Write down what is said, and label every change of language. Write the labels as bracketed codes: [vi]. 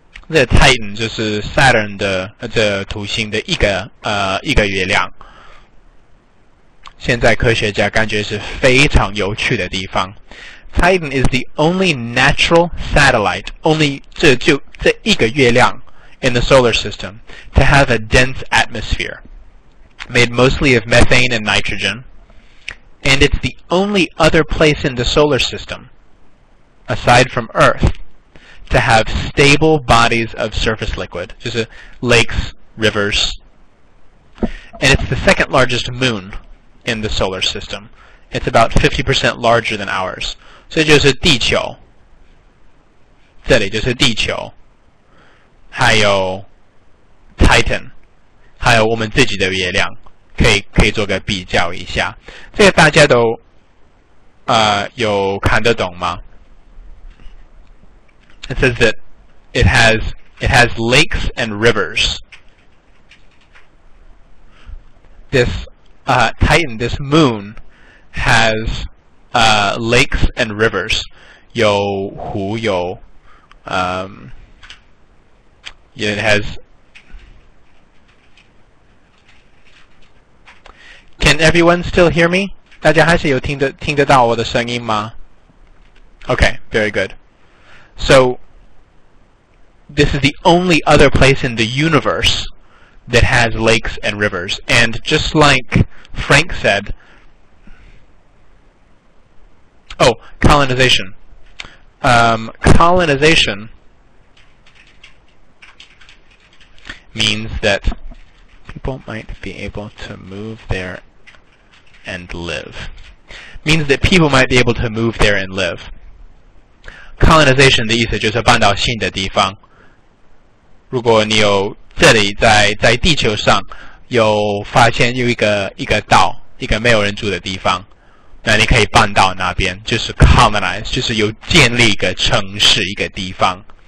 [zh] 这 Titan 就是 Saturn 的这土星的一个月亮。现在科学家感觉是非常有趣的地方。 [en] Titan is the only natural satellite, only [zh] 这一个月亮 [en] in the solar system to have a dense atmosphere, made mostly of methane and nitrogen, and it's the only other place in the solar system, aside from Earth, to have stable bodies of surface liquid, 就是 lakes, rivers, and it's the second largest moon in the solar system. It's about 50% larger than ours. [zh] 所以就是地球，这里就是地球，还有 Titan， 还有我们自己的月亮，可以做个比较一下。这个大家都有看得懂吗？ [en] It says that it has lakes and rivers. This Titan, this moon, has lakes and rivers. [zh] 有湖有 [en] it has. Can everyone still hear me? [zh] 大家还是有听得到我的声音吗？ [en] Okay, very good. So this is the only other place in the universe that has lakes and rivers. And just like Frank said, colonization. Colonization means that people might be able to move there and live. Means that people might be able to move there and live. [zh] Colonization 的意思就是搬到新的地方。如果你有这里在地球上有发现有一个岛，一个没有人住的地方，那你可以搬到那边，就是 colonize， 就是有建立一个城市一个地方。